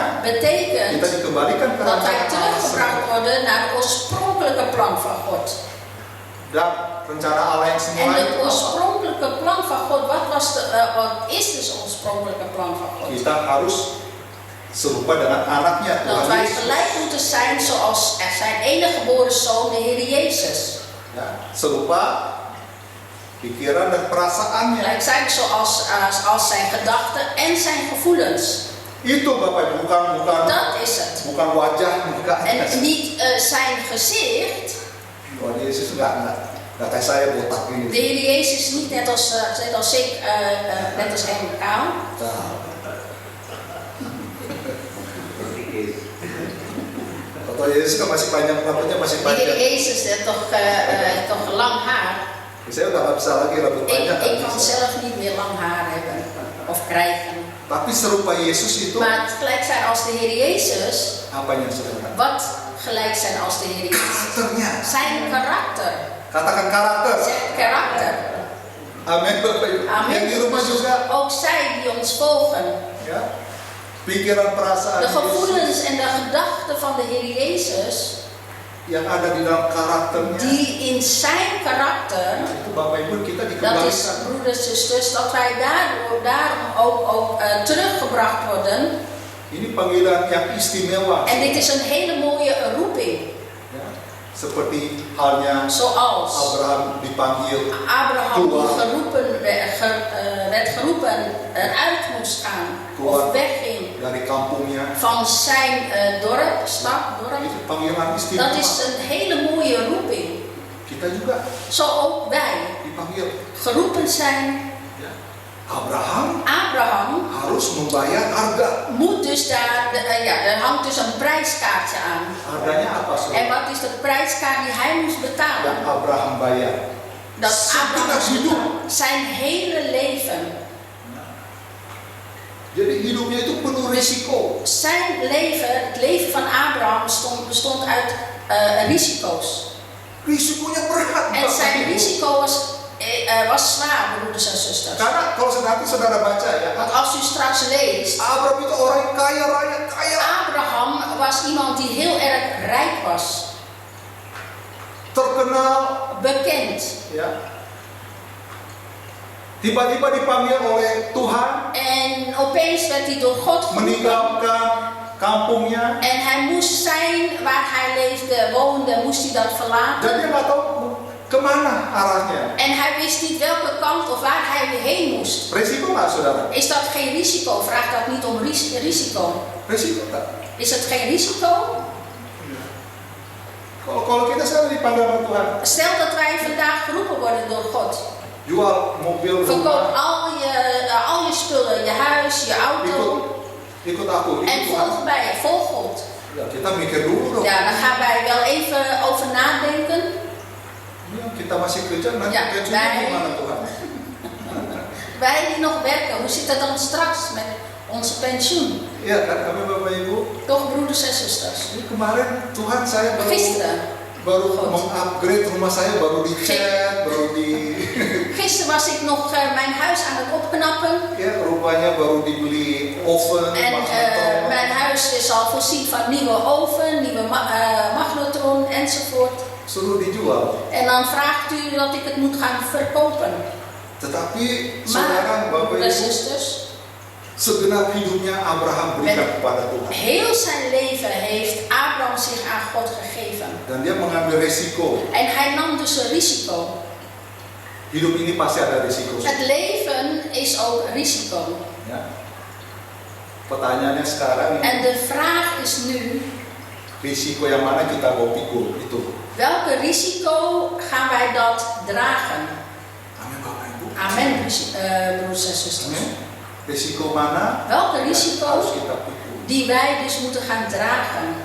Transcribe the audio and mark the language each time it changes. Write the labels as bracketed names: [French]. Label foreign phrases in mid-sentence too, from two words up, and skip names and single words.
[Dutch] betekent [Indonesian] kita dikembalikan ke [Dutch] dat wij [Indonesian] rancangan Allah [Dutch] teruggebracht [Indonesian] semula. [Dutch] worden naar het oorspronkelijke plan van God. [Indonesian] Dan rencana Allah yang [Dutch] En [Indonesian] semula [Dutch] het [Indonesian] itu apa? [Dutch] oorspronkelijke plan van God, wat is dus het oorspronkelijke plan van God? [Indonesian] Kita harus serupa dengan anaknya [Dutch] Dat [Indonesian] Tuhan [Dutch] wij [Indonesian] Yesus. [Dutch] gelijk moeten zijn zoals zijn enige geboren zoon, de Heer Jezus. [Indonesian] Ya, serupa pikiran dan perasaannya. [Dutch] Gelijk zijn als zijn gedachten en zijn gevoelens. [Indonesian] Itu Bapak Ibu, bukan [Dutch] Dat is het. [Indonesian] bukan wajah muka. [Dutch] En niet zijn gezicht. [Indonesian] Tuhan Yesus enggak kayak saya botak ini. [Dutch] De Heer Jezus is niet net als ik, net als hem kaal. [Indonesian] Atau Yesus kan masih panjang, rambutnya masih [Dutch] De Heer [Indonesian] panjang. [Dutch] Jezus heeft toch lang haar. [Indonesian] Saya udah nggak bisa lagi rambut panjang. [Dutch] Ik kan zelf niet meer lang haar hebben of krijgen. [Indonesian] Tapi serupa Yesus itu [Dutch] Maar het gelijk zijn als de Heer Jezus. [Indonesian] apanya saudara? [Dutch] Wat gelijk zijn als de Heer Jezus? [Indonesian] Karakternya. [Dutch] Zijn karakter. [Indonesian] Katakan karakter. [Dutch] Zijn karakter. [Indonesian] Amin Bapak Ibu. Amin. Yang di rumah juga. [Dutch] Ook zij die ons volgen. [Indonesian] Ya. Pikiran perasaan [Dutch] De [Indonesian] Yesus [Dutch] gevoelens en de gedachten van de Heer Jezus. [Indonesian] yang ada di dalam karakternya. [Dutch] Die in zijn karakter. [Indonesian] Itu Bapak Ibu kita [Dutch] Dat is, [Indonesian] dikembalikan. [Dutch] broeders en zusters, dat wij daarom ook teruggebracht worden. [Indonesian] Ini panggilan yang istimewa. [Dutch] En dit is een hele mooie roeping. [Indonesian] Ya. Seperti halnya [Dutch] Zoals [Indonesian] Abraham dipanggil [Dutch] Abraham die werd geroepen eruit moest gaan. Of wegging [Indonesian] dari kampungnya. [Dutch] van zijn dorp. [Indonesian] Itu panggilan [Dutch] Dat [Indonesian] istimewa. [Dutch] is een hele mooie roeping. [Indonesian] Kita juga [Dutch] Zo ook wij [Indonesian] dipanggil. [Dutch] geroepen zijn. [Indonesian] Ya. Abraham [Dutch] Abraham [Indonesian] harus membayar harga. [Dutch] moet dus er hangt dus een prijskaartje aan. [Indonesian] Harganya apa [Dutch] En [Indonesian] saudara? [Dutch] wat is de prijskaart die hij moest betalen? [Indonesian] Yang Abraham bayar. [Dutch] Dat Abraham [Indonesian] Segenap hidup. [Dutch] zijn hele leven. [Indonesian] Jadi hidupnya itu penuh risiko. [Dutch] Zijn leven, het leven van Abraham bestond uit risico's. [Indonesian] Risikonya berat. [Dutch] En [Indonesian] Bapak [Dutch] zijn [Indonesian] Ibu. [Dutch] risico was zwaar, broeders en zusters. [Indonesian] Karena kalau nanti saudara baca ya, [Dutch] Want als u straks leest, [Indonesian] Abraham itu orang yang kaya raya, kaya. [Dutch] Abraham was iemand die heel erg rijk was, [Indonesian] Terkenal, [Dutch] bekend. [Indonesian] ya. Tiba-tiba dipanggil oleh Tuhan, [Dutch] En opeens werd hij door God geroepen. [Indonesian] meninggalkan kampungnya. [Dutch] En hij moest zijn waar hij leefde, woonde, moest hij dat [Indonesian] Dan [Dutch] verlaten. [Indonesian] dia nggak tahu kemana arahnya. [Dutch] En hij wist niet welke kant of waar hij heen moest. [Indonesian] Risiko nggak saudara? [Dutch] Is dat geen risico? Vraagt dat niet om risico? [Indonesian] Risiko nggak? [Dutch] Is het geen risico? [Indonesian] Kalau kita sekarang dipanggil sama Tuhan, [Dutch] Stel dat wij vandaag geroepen worden door God. [Indonesian] jual mobil, [Dutch] Verkoop [Indonesian] rumah, [Dutch] al je spullen, je huis, je auto. [Indonesian] ikut aku, [Dutch] En [Indonesian] ikut Tuhan. [Dutch] volg mij, volg God. [Indonesian] Ya, kita mikir dulu dong. [Dutch] Ja, daar gaan wij wel even over nadenken. [Indonesian] Ya, kita masih kerja, nanti Ya, pensiunnya baik. gimana Tuhan? [Dutch] Wij die nog werken, hoe zit het dan straks met onze pensioen? [Indonesian] Iya kan, kami Bapak Ibu. [Dutch] Toch, broeders en zusters? [Indonesian] Ini kemarin Tuhan saya [Dutch] Gisteren God. [Indonesian] mengupgrade rumah saya, baru dicat, baru di [Dutch] Gisteren was ik nog mijn huis aan het opknappen. [Indonesian] ya rupanya baru dibeli oven, [Dutch] En magnetron. mijn huis is al voorzien van nieuwe oven, nieuwe magnetron enzovoort. [Indonesian] suruh dijual. [Dutch] En dan vraagt u dat ik het moet gaan verkopen. [Indonesian] Tetapi saudara, [Dutch] Maar, [Indonesian] Bapak [Dutch] broeders en [Indonesian] Ibu, [Dutch] zusters, [Indonesian] segenap hidupnya Abraham berikan [Dutch] Met- [Indonesian] kepada Tuhan. [Dutch] heel zijn leven heeft Abraham zich aan God gegeven. [Indonesian] Dan dia mengambil resiko. [Dutch] En hij nam dus een risico. [Indonesian] Hidup ini pasti ada risiko. [Dutch] Het leven is ook risico. [Indonesian] Ya. Pertanyaannya sekarang, [Dutch] En de vraag is nu, [Indonesian] risiko yang mana kita mau pikul itu? [Dutch] welke risico gaan wij dat dragen? [Indonesian] Amin Bapak Ibu. [Dutch] Amen, broers en zusters. [Indonesian] Amin. Risiko mana [Dutch] Welke [Indonesian] yang [Dutch] risico [Indonesian] harus kita pikul? [Dutch] die wij dus moeten gaan dragen?